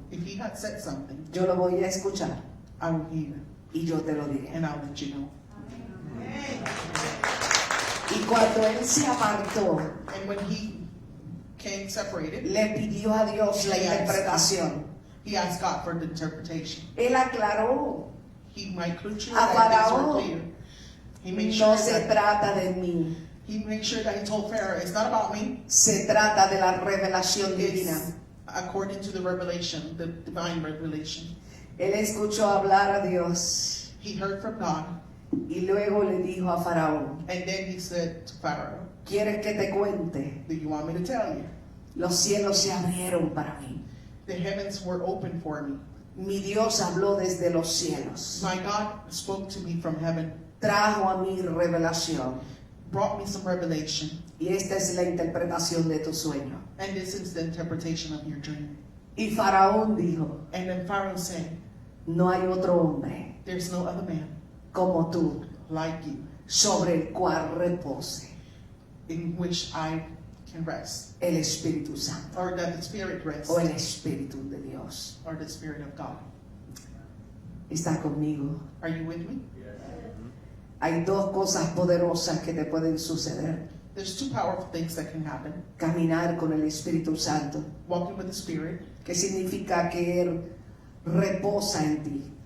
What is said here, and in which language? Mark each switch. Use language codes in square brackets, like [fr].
[en] If he had said something, [es] yo lo voy a escuchar [en] I will hear [es] y yo te lo diré. [en] and I'll let you know. [es] Y cuando él se apartó, [en] And when he came separated, [es] le pidió a Dios la interpretación. [en] he asked God for the interpretation. [es] Él aclaró, [en] He made sure [es] A [en] that things were [es] Faraón, [en] clear. He made [es] no [en] sure [es] se [en] that [es] trata de mí, [en] he made sure that he told Pharaoh, it's not about me. [es] se trata de la revelación divina. [en] It's according to the revelation, the divine revelation. [es] Él escuchó hablar a Dios [en] He heard from God, [es] y luego le dijo a Faraón, [en] and then he said to Pharaoh, [es] ¿quieres que te cuente? [en] do you want me to tell you? [es] Los cielos se abrieron para mí. [en] The heavens were open for me. [es] Mi Dios habló desde los cielos. [en] My God spoke to me from heaven, [es] Trajo a mí revelación. [en] brought me some revelation, [es] Y esta es la interpretación de tu sueño. [en] and this is the interpretation of your dream. [es] Y Faraón dijo, [en] And then Pharaoh said, [es] no hay otro hombre [en] there's no other man [es] como tú [en] like you [es] sobre el cual repose [en] in which I can rest, [es] el Espíritu Santo [en] or that the Spirit rests, [es] o el Espíritu de Dios. [en] or the Spirit of God. [es] ¿Está conmigo? [en] Are you with me? [es] Hay dos cosas poderosas que te pueden suceder. [en] There's two powerful things that can happen. [es] Caminar con el Espíritu Santo, [en] Walking with the Spirit, [es] que significa que Él reposa en ti,